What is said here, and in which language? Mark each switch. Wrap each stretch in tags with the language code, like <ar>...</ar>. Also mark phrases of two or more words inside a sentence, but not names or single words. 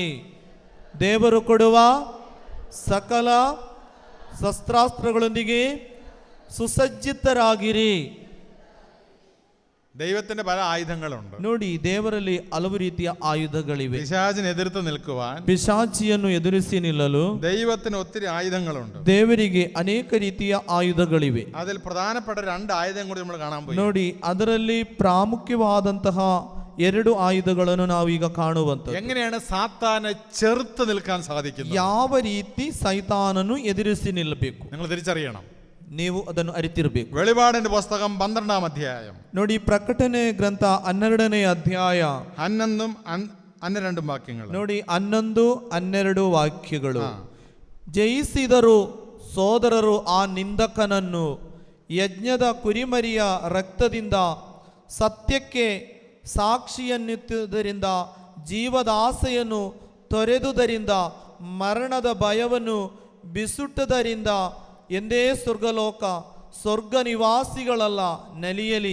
<kn>ದೇವರು ಕೊಡುವ ಸಕಲ ಶಸ್ತ್ರಾಸ್ತ್ರಗಳೊಂದಿಗೆ ಸುಸಜ್ಜಿತರಾಗಿರಿ.</kn> <ml>ദൈവത്തിന്റെ പല ആയുധങ്ങളുണ്ട്.</ml> <kn>ನೋಡಿ, ದೇವರಲ್ಲಿ ಹಲವು ರೀತಿಯ ಆಯುಧಗಳಿವೆ.</kn> <ml>പിശാചിനെ എതിർത്ത് നിൽക്കുവാൻ,</ml> <kn>ಪಿಶಾಚಿಯನ್ನು ಎದುರಿಸಿ ನಿಲ್ಲಲು</kn> <ml>ദൈവത്തിന് ഒത്തിരി ആയുധങ്ങളുണ്ട്.</ml> <kn>ದೇವರಿಗೆ ಅನೇಕ ರೀತಿಯ ಆಯುಧಗಳಿವೆ.</kn> <ml>അതിൽ പ്രധാനപ്പെട്ട 2 ആയുധം കൂടി നമ്മൾ കാണാൻ പോയി.</ml> <kn>ನೋಡಿ, ಅದರಲ್ಲಿ ಪ್ರಾಮುಖ್ಯವಾದಂತಹ 2 ಆಯುಧಗಳನ್ನು ನಾವೀಗ ಕಾಣುವಂತ.</kn> <ml>എങ്ങനെയാണ് സാത്താനെ ചെറുത്ത് നിൽക്കാൻ സാധിക്കുന്നത്?</ml> <kn>ಯಾವ ರೀತಿ ಸೈತಾನನು ಎದುರಿಸಿ ನಿಲ್ಲಬೇಕು</kn> <ml>നിങ്ങൾ തിരിച്ചറിയണം.</ml> <kn>ನೀವು ಅದನ್ನು ಅರಿತಿರಬೇಕು.</kn> <ml>വെളിപാടിന്റെ പുസ്തകം 12ാം അധ്യായം.</ml> <kn>ನೋಡಿ, ಪ್ರಕಟಣೆ ಗ್ರಂಥ 12ನೇ ಅಧ್ಯಾಯ 11-12 ವಾಕ್ಯಗಳು. ನೋಡಿ, 11-12 ವಾಕ್ಯಗಳು. ಜಯಿಸಿದರು ಸೋದರರು ಆ ನಿಂದಕನನ್ನು ಯಜ್ಞದ ಕುರಿಮರಿಯ ರಕ್ತದಿಂದ, ಸತ್ಯಕ್ಕೆ ಸಾಕ್ಷಿಯನ್ನಿತ್ತುದರಿಂದ, ಜೀವದ ಆಸೆಯನ್ನು ತೊರೆದುದರಿಂದ, ಮರಣದ ಭಯವನ್ನು ಬಿಸುಟ್ಟದರಿಂದ, ಎಂದೇ ಸ್ವರ್ಗಲೋಕ ಸ್ವರ್ಗ ನಿವಾಸಿಗಳಲ್ಲ ನಲಿಯಲಿ.</kn>